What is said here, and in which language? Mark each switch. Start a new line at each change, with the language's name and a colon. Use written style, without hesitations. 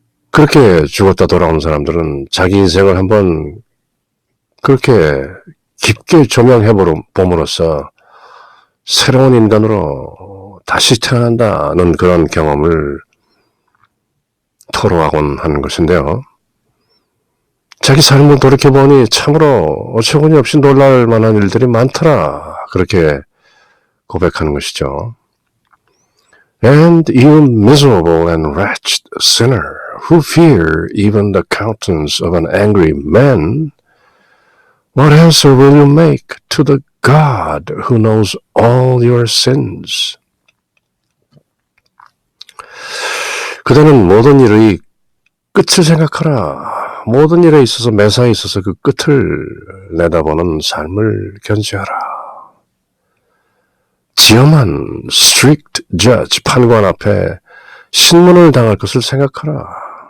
Korean: 그렇게 죽었다 돌아온 사람들은 자기 인생을 한번 그렇게 깊게 조명해 봄으로써 새로운 인간으로 다시 태어난다는 그런 경험을 토로하곤 하는 것인데요. 자기 삶을 돌이켜보니 참으로 어처구니 없이 놀랄 만한 일들이 많더라. 그렇게 고백하는 것이죠.
English: And you miserable and wretched sinner, who fear even the countenance of an angry man, what answer will you make to the God who knows all your sins?
Korean: 그대는 모든 일의 끝을 생각하라. 모든 일에 있어서 매사에 있어서 그 끝을 내다보는 삶을 견지하라. 지엄한 strict judge, 판관 앞에 신문을 당할 것을 생각하라.